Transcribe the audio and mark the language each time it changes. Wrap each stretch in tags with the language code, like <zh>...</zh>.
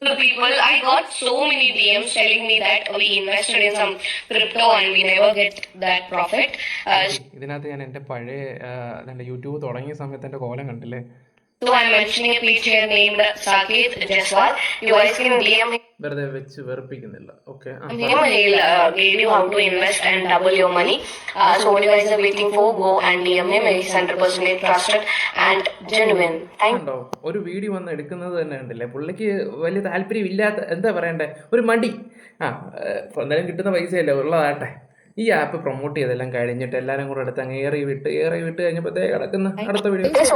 <en>People, I got so many DMs telling me that we invested in some crypto and we never get that profit.</en> <ml>ഇതിനകത്ത് ഞാൻ എൻ്റെ പഴയ എൻ്റെ YouTube തുടങ്ങിയ സമയത്ത് എൻ്റെ കോലം കണ്ടില്ലേ?</ml> <en>So I'm mentioning a page here named Saket Jaiswal. You guys can DM him.</en> <ml>വെറുതെ വെച്ച് വെറുപ്പിക്കുന്നില്ല. Okay,</ml> <en>He'll guide you how to invest and double your money. So what you guys are waiting for, go and DM him. He's 100% trusted and genuine.</en> <ml>ഉണ്ടോ? ഒരു video വന്ന് എടുക്കുന്നത് തന്നെ ഉണ്ടല്ലേ, പുള്ളിക്ക് വലിയ താല്പര്യം ഇല്ലാത്ത, എന്താ പറയണ്ടേ, ഒരു മടി. എന്തായാലും കിട്ടുന്ന പൈസയല്ലേ ഉള്ളതാട്ടെ. ഈ ആപ്പ് പ്രൊമോട്ട് ചെയ്തെല്ലാം കഴിഞ്ഞിട്ട് എല്ലാവരും കൂടെ എടുത്ത് അങ്ങ് ഏറി വിട്ട് കഴിഞ്ഞപ്പോഴത്തേ കിടക്കുന്ന അടുത്ത വീഡിയോ.</ml>